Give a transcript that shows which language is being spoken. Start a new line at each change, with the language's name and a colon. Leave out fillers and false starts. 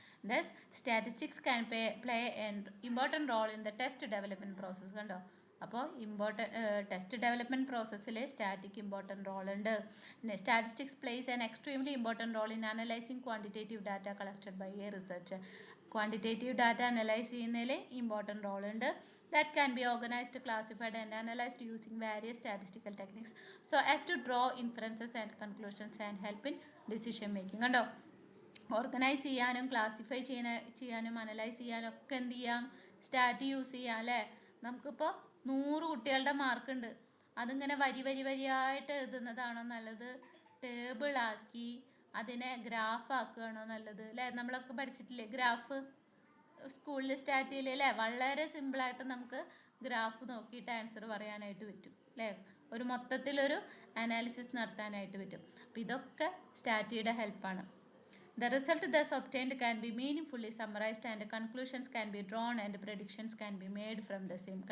English: Thus statistics can play an important role in the test development process.
Malayalam: കണ്ടോ? അപ്പോൾ test development പ്രോസസ്സിൽ static important role ഉണ്ട്.
English: Statistics plays an extremely important role in analysing quantitative data collected by a research.
Malayalam: Quantitative data analyse ചെയ്യുന്നതിൽ important role ഉണ്ട്.
English: That can be organized, classified and analyzed using various statistical techniques so as to draw inferences and conclusions and help in decision making.
Malayalam: കണ്ടോ? Organise ചെയ്യാനും classify ചെയ്യാനും analyse ചെയ്യാനും ഒക്കെ എന്ത് ചെയ്യാം? Stat use ചെയ്യാം അല്ലേ? നമുക്കിപ്പോൾ 100 കുട്ടികളുടെ മാർക്കുണ്ട്. അതിങ്ങനെ വരിയായിട്ട് എഴുതുന്നതാണോ നല്ലത്, ടേബിളാക്കി അതിനെ ഗ്രാഫാക്കുകയാണോ നല്ലത്? അല്ലേ? നമ്മളൊക്കെ പഠിച്ചിട്ടില്ലേ ഗ്രാഫ് സ്കൂളിൽ സ്റ്റാർട്ട് ചെയ്യില്ലേ അല്ലേ? വളരെ സിമ്പിളായിട്ട് നമുക്ക് ഗ്രാഫ് നോക്കിയിട്ട് ആൻസർ പറയാനായിട്ട് പറ്റും അല്ലേ? ഒരു മൊത്തത്തിലൊരു അനാലിസിസ് നടത്താനായിട്ട് പറ്റും. അപ്പോൾ ഇതൊക്കെ സ്റ്റാറ്റിയുടെ ഹെൽപ്പാണ്.
English: The result thus obtained can be meaningfully summarized and conclusions can be drawn and predictions can be made from the same.